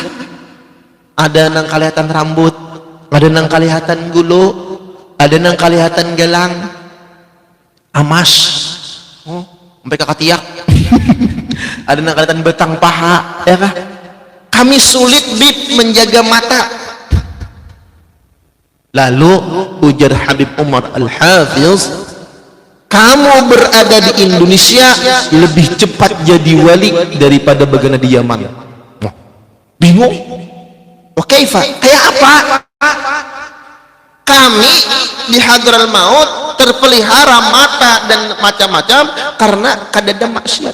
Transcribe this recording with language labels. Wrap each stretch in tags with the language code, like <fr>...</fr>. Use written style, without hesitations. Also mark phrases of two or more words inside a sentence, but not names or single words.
<bjn>Ada nang kelihatan rambut, ada nang kelihatan gulu, ada nang kelihatan gelang, amas, sampai ke katiak, ada nang kelihatan betang paha, ya kah?</bjn> <id>Kami sulit bib menjaga mata.</id> <bjn>Lalu ujar Habib Umar Al-Hafiz,</bjn> <id>kamu berada di Indonesia lebih cepat jadi wali daripada bagana di Yaman. Bingung? Wah kaifa? Kayak apa?</id> <bjn>Kami di Hadral Maut terpelihara mata dan macam-macam karena kadada maksiat.</bjn>